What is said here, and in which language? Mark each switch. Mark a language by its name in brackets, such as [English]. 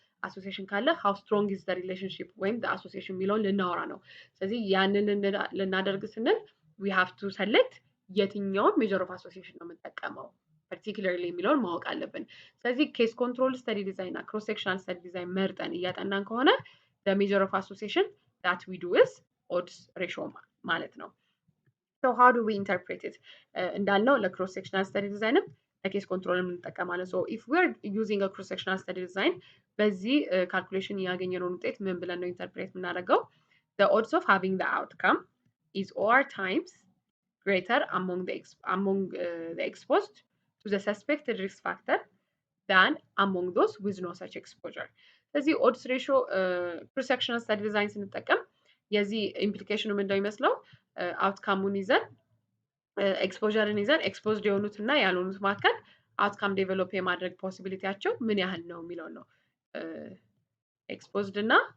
[Amharic] አሶሲዬሽን ካለ ሃው ስትሮንግ ኢዝ ዘ ሪሌሽንሺፕ ወይም አሶሲዬሽን የሚለውን ልናወራ ነው። ስለዚህ ያንን ልናደርግ ስንል ዊ ሃቭ ቱ ሰሌክት የትኛውን ሜጀር ኦፍ አሶሲዬሽን ነው የምንጠቀመው ፓርቲኩላርሊ የሚለውን ማወቅ አለብን። ስለዚህ ኬስ ኮንትሮል ስተዲ ዲዛይን እና ክሮስ ሴክሽናል ስተዲ ዲዛይን መርጠን እያጠናን ከሆነ [English] the measure of association that we do is odds ratio [Amharic] ማለት ነው። [English] so how do we interpret it? [Amharic] እንዳልነው ለክሮስ ሴክሽናል ስተዲ ዲዛይንም ለኬስ ኮንትሮልም እንጠቀማለን። [English] so if we are using a cross sectional study design [Amharic] በዚህ ካልኩሌሽን ያገኘነውን ውጤት ምን ብለን ነው ኢንተርፕሬት የምናደርገው? [English] the odds of having the outcome is OR times greater among the exposed to the suspected risk factor than among those with no such exposure. [Amharic] ስለዚህ ኦድስ ሬሽዮ ክሮስ ሴክሽናል ስተዲ ዲዛይን ስንጠቀም የዚህ ኢምፕሊኬሽኑ ምንድነው የሚመስለው? አውትካሙን ይዘን ኤክስፖዠርን ይዘን ኤክስፖዝድ የሆኑት እና ያልሆኑት መካከል አውትካም ዴቨሎፕ የማድረግ ፖሲቢሊቲያቸው ምን ያህል ነው የሚለው ነው። ኤክስፖዝድ እና